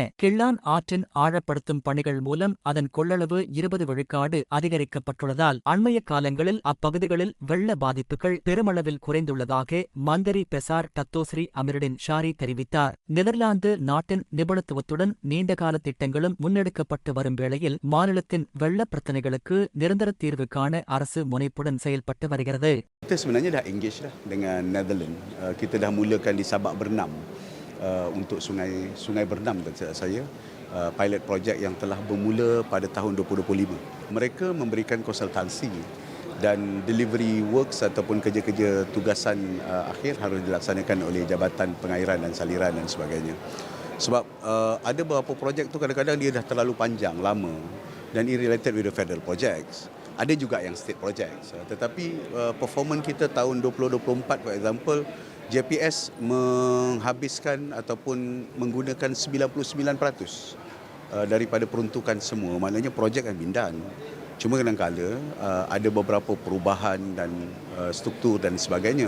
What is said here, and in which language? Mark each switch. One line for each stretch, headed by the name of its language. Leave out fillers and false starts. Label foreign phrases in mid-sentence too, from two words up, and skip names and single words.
Tamil: கிள்ளான் ஆற்றின் ஆழப்படுத்தும் பணிகள் மூலம் அதன் கொள்ளளவு 20 விழுக்காடு அதிகரிக்கப்பட்டுள்ளதால் அண்மைய காலங்களில் அப்பகுதிகளில் வெள்ள பாதிப்புகள் பெருமளவில் குறைந்துள்ளதாக மந்திரி பெசார் டத்தோஸ்ரீ அமிருடின் ஷாரி தெரிவித்தார். நெதர்லாந்து நாட்டின் நிபுணத்துவத்துடன் நீண்டகால திட்டங்களும் முன்னெடுக்கப்பட்டு வரும் வேளையில் மாநிலத்தின் வெள்ளப் பிரச்சினைகளுக்கு நிரந்தர தீர்வு காண அரசு முனைப்புடன் செயல்பட்டு வருகிறது.
Malay: Kita sebenarnya dah engage dah dengan Netherlands. Kita dah mulakan di Sabak Bernam untuk sungai Bernam tak silap saya.
English: Pilot project
Malay: yang telah bermula pada tahun 2025. Mereka memberikan konsultasi dan
English: delivery works
Malay: ataupun kerja-kerja tugasan akhir harus dilaksanakan oleh Jabatan Pengairan dan Saliran dan sebagainya. Sebab ada beberapa projek tu kadang-kadang dia dah terlalu panjang, lama dan
English: related with the federal projects.
Malay: Ada juga yang
English: state projects.
Malay: Tetapi performance kita tahun 2024
English: for example,
Malay: JPS menghabiskan ataupun menggunakan 99% daripada peruntukan semua. Maknanya projek kan bindan. Cuma kadang-kala ada beberapa perubahan dan struktur dan sebagainya.